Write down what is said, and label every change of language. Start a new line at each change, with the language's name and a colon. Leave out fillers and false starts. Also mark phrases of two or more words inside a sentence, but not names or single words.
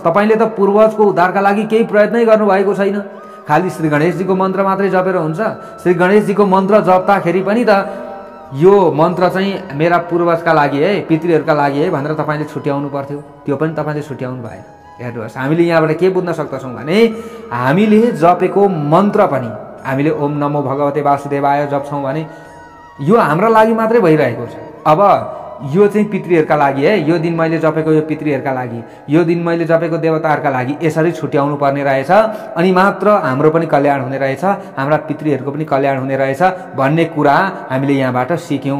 Nepali: तपाईले त पूर्वजको उद्धारका लागि केही प्रयत्नै गर्नुभएको छैन। खालि श्री गणेशजीको मन्त्र मात्रै जपेर हुन्छ? श्री गणेशजीको मन्त्र जप्दाखेरि पनि त यो मन्त्र चाहिँ मेरा पूर्वजका लागि है, पितृहरूका लागि है भनेर तपाईँले छुट्याउनु पर्थ्यो। त्यो पनि तपाईँले छुट्याउनु भएन। हेर्नुहोस्, हामीले यहाँबाट के बुझ्न सक्दछौँ भने हामीले जपेको मन्त्र पनि हामीले
Sanskrit: ओम नमो भगवते वासुदेवाय
Nepali: जप्छौँ भने यो हाम्रा लागि मात्रै भइरहेको छ। अब यो चाहिँ पितृहरूका लागि है, यो दिन मैले जपेको यो पितृहरूका लागि, यो दिन मैले जपेको देवताहरूका लागि, यसरी छुट्याउनु पर्ने रहेछ। अनि मात्र हाम्रो पनि कल्याण हुने रहेछ, हाम्रा पितृहरूको पनि कल्याण हुने रहेछ भन्ने कुरा हामीले यहाँबाट सिक्यौँ।